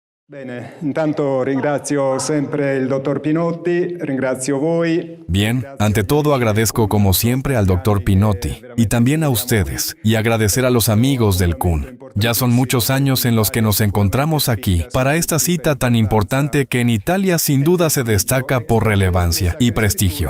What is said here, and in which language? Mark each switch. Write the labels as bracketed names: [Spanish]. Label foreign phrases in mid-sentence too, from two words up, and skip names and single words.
[Italian] Bene, intanto ringrazio sempre il dottor Pinotti, ringrazio voi. [Spanish] Bien, ante todo agradezco como siempre al Dr. Pinotti y también a ustedes, y agradecer a los amigos del CUN. Ya son muchos años en los que nos encontramos aquí para esta cita tan importante que en Italia sin duda se destaca por relevancia y prestigio.